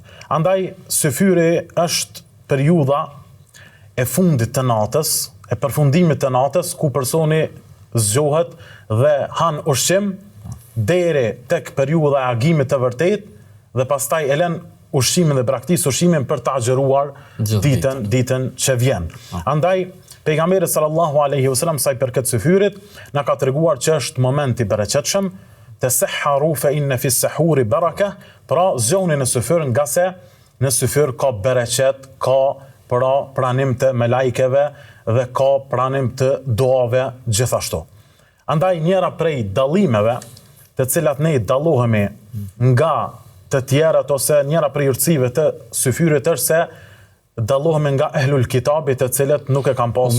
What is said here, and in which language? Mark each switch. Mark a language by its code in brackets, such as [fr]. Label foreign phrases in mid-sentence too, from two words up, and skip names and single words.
[sq] Andaj syfyri është periudha e fundit të natës, e përfundimit të natës, ku personi zgjohet dhe han ushqim deri tek periudha e agimit të vërtet dhe pastaj e lën ushqimin dhe braktis ushqimin për të agjeruar ditën që vjen. Andaj pejgamberi [ar] صلى الله عليه وسلم [sq] sa i përket syfyrit na ka treguar që është moment i bereqetshëm, [ar] تسحروا فإن في السحور بركة, [sq] pra zgjoni në syfyr nga se në syfyr ka bereqet, ka pra pranim të melajkeve dhe ka pranim të duave gjithashtu. Andaj njëra prej dallimeve të cilat ne dallohemi nga të tjerat ose njëra prej urtësive të syfyrit është se dallohemi nga ehlul kitabit të cilët nuk e kanë pasur